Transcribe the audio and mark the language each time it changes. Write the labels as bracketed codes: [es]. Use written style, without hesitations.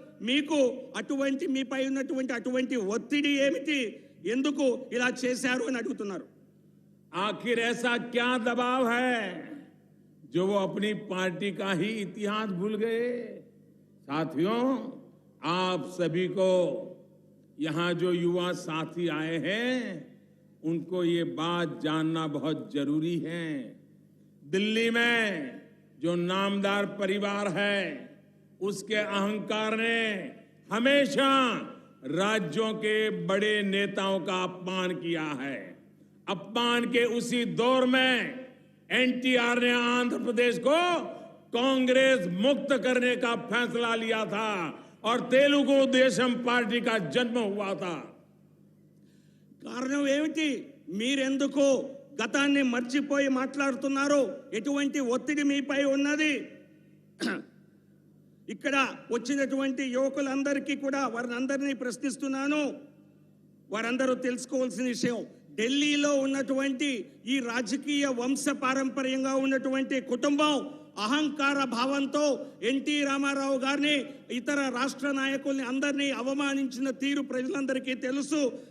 [te] మీకు అటువంటి మీపై ఉన్నటువంటి అటువంటి ఒత్తిడి ఏమిటి, ఎందుకు ఇలా చేశారు అని అడుగుతున్నారు. [hi] आखिर ऐसा क्या दबाव है जो वो अपनी पार्टी का ही इतिहास भूल गए? साथियों, आप सभी को यहां जो युवा साथी आए हैं उनको ये बात जानना बहुत जरूरी है। दिल्ली में जो नामदार परिवार है उसके अहंकार ने हमेशा राज्यों के बड़े नेताओं का अपमान किया है। अपमान के उसी दौर में एनटीआर ने आंध्र प्रदेश को कांग्रेस मुक्त करने का फैसला लिया था और तेलुगु देशम पार्टी का जन्म हुआ था। [te] కారణం ఏమిటి? మీరెందుకు గతాన్ని మర్చిపోయి మాట్లాడుతున్నారు? ఎటువంటి ఒత్తిడి మీపై ఉన్నది? ఇక్కడ వచ్చినటువంటి యువకులందరికీ కూడా వారందరినీ ప్రశ్నిస్తున్నాను. వారందరూ తెలుసుకోవాల్సిన విషయం, ఢిల్లీలో ఉన్నటువంటి ఈ రాజకీయ వంశ పారంపర్యంగా ఉన్నటువంటి కుటుంబం అహంకార భావంతో ఎన్టీ రామారావు గారిని ఇతర రాష్ట్ర నాయకుల్ని అందరినీ అవమానించిన తీరు ప్రజలందరికీ తెలుసు.